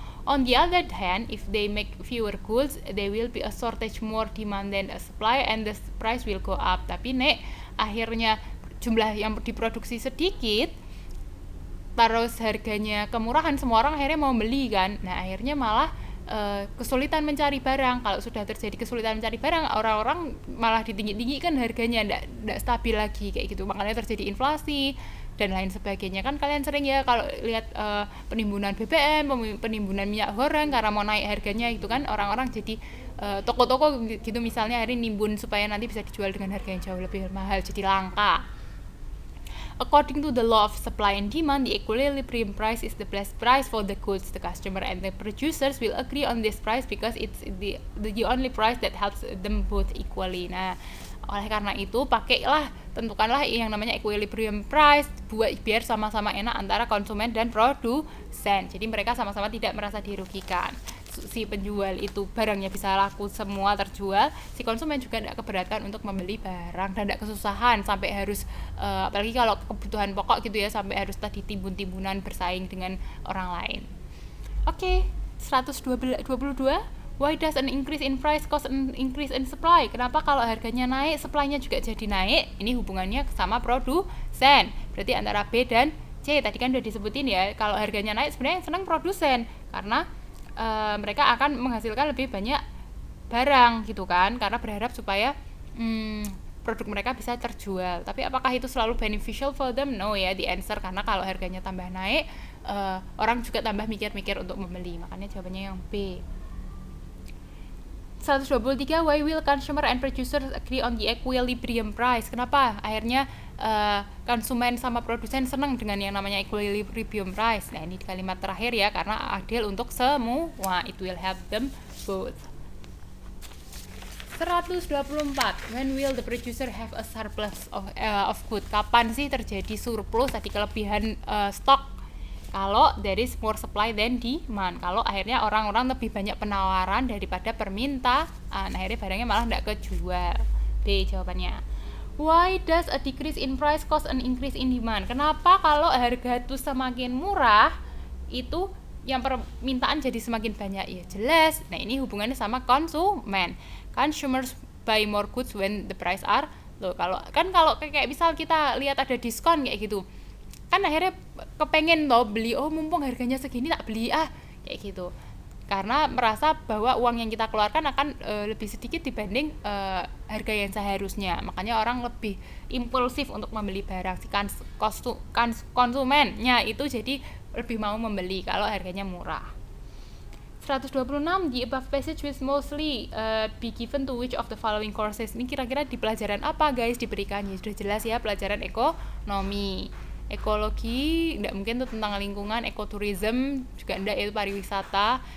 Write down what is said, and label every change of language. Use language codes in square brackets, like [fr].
[en] On the other hand, if they make fewer goods, there will be a shortage, more demand than a supply, and the price will go up. [id] Tapi nek akhirnya jumlah yang diproduksi sedikit, terus harganya kemurahan, semua orang akhirnya mau beli kan. Nah akhirnya malah kesulitan mencari barang. Kalau sudah terjadi kesulitan mencari barang, orang-orang malah ditinggi-tinggikan harganya, nggak stabil lagi kayak gitu. Makanya terjadi inflasi dan lain sebagainya. Kan kalian sering ya kalau lihat penimbunan BBM, penimbunan minyak goreng karena mau naik harganya itu kan, orang-orang jadi toko-toko gitu misalnya hari nimbun supaya nanti bisa dijual dengan harga yang jauh lebih mahal, jadi langka. [en] According to the law of supply and demand, the equilibrium price is the best price for the goods. The customer and the producers will agree on this price because it's the only price that helps them both equally. [id] Nah, oleh karena itu tentukanlah yang namanya equilibrium price biar sama-sama enak antara konsumen dan produsen. Jadi mereka sama-sama tidak merasa dirugikan. Si penjual itu barangnya bisa laku semua terjual, si konsumen juga tidak keberatan untuk membeli barang dan tidak kesusahan sampai harus apalagi kalau kebutuhan pokok gitu ya, sampai harus tadi timbun-timbunan bersaing dengan orang lain. Oke, 122 [en] Why does an increase in price cause an increase in supply? [id] Kenapa kalau harganya naik, supply-nya juga jadi naik? Ini hubungannya sama produsen. Berarti antara B dan C. Tadi kan udah disebutin ya, kalau harganya naik sebenarnya yang senang produsen, karena mereka akan menghasilkan lebih banyak barang gitu kan, karena berharap supaya produk mereka bisa terjual. Tapi apakah itu selalu [en] beneficial for them? No ya, the answer. [id] Karena kalau harganya tambah naik, orang juga tambah mikir-mikir untuk membeli. Makanya jawabannya yang B. [en] 123, why will consumer and producers agree on the equilibrium price? [id] Kenapa akhirnya konsumen sama produsen senang dengan yang namanya equilibrium price? Nah, ini di kalimat terakhir ya, karena adil untuk semua. [en] It will help them both. 124, when will the producer have a surplus of good? [id] Kapan sih terjadi surplus, tadi kelebihan stok? Kalau [en] there is more supply than demand, [id] kalau akhirnya orang-orang lebih banyak penawaran daripada permintaan, akhirnya barangnya malah tidak kejual. B jawabannya. [en] Why does a decrease in price cause an increase in demand? [id] Kenapa kalau harga itu semakin murah, itu yang permintaan jadi semakin banyak? Ya jelas, nah ini hubungannya sama konsumen. [en] Consumers buy more goods when the price are low. [id] Kalau kayak misal kita lihat ada diskon kayak gitu, kan akhirnya kepengen loh beli, oh mumpung harganya segini tak beli kayak gitu, karena merasa bahwa uang yang kita keluarkan akan lebih sedikit dibanding harga yang seharusnya. Makanya orang lebih impulsif untuk membeli barang, si konsumennya itu jadi lebih mau membeli kalau harganya murah. [en] 126, the above passage will mostly be given to which of the following courses? [id] Ini kira-kira di pelajaran apa guys diberikannya? Sudah jelas ya, pelajaran ekonomi. Ekologi enggak mungkin tuh tentang lingkungan, ekoturism juga enggak, itu pariwisata.